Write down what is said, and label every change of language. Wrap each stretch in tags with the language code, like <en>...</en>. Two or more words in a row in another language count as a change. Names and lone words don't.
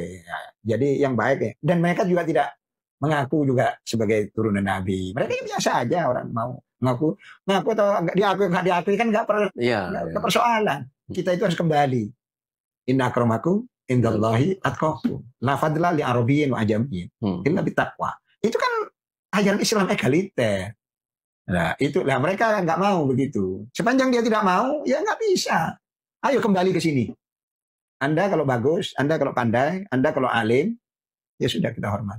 <id>Ya. Jadi yang baik ya. Dan mereka juga tidak mengaku juga sebagai turunan Nabi. Mereka ya biasa aja orang mau ngaku atau nggak diakui kan nggak persoalan. Kita itu harus kembali.</id> <ar>إن أكرمكم عند الله أتقاكم. لا فضل لعربي وعجمي إلا بالتقوى.</ar> <id>Itu kan ajaran Islam egaliter. Nah, itulah mereka nggak mau begitu. Sepanjang dia tidak mau, ya nggak bisa. Ayo kembali ke sini. Anda kalau bagus, Anda kalau pandai, Anda kalau alim, ya sudah kita hormat.</id>